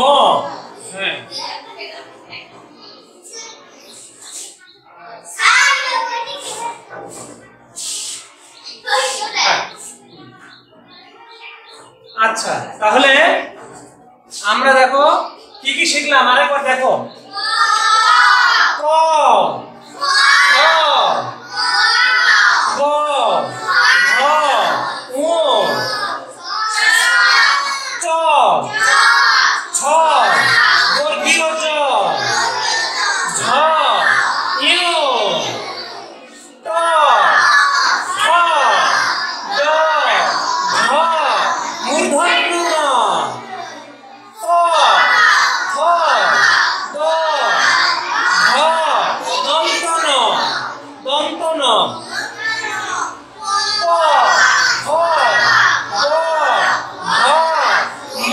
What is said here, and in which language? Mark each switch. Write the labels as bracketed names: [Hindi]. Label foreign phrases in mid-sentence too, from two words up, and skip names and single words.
[Bangla] হ্যাঁ আচ্ছা, তাহলে আমরা দেখো কি কি শিখলাম, আরেকবার দেখো। ক, খ, গ, ঘ, ঙ, চ, ছ, বর্গীয় জ, ঝ, ঞ, ট, ঠ, ড, ঢ, মূর্ধন্য ন, প, ফ, দ, ঢ, দন্ত ন, দন্ত ন, প, ফ, দ, ঢ, ম।